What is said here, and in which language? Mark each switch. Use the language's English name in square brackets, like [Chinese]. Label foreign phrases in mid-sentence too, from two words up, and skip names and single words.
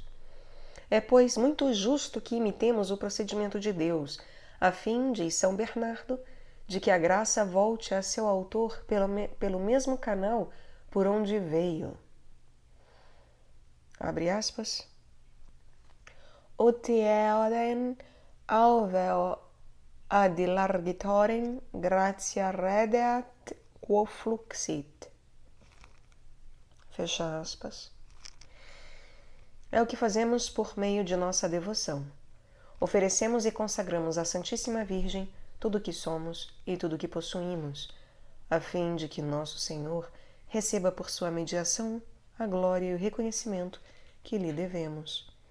[Portuguese] É, pois, muito justo que imitemos o procedimento de Deus, a fim, diz São Bernardo, de que a graça volte a seu autor pelo mesmo canal por onde veio. Abre aspas. [Latin] Utieren alveo ad largitorem gratia redeat quo fluxit. Fecha aspas. [Portuguese] É o que fazemos por meio de nossa devoção. Oferecemos e consagramos à Santíssima Virgem tudo o que somos e tudo o que possuímos, a fim de que nosso Senhor receba por sua mediação a glória e o reconhecimento que lhe devemos.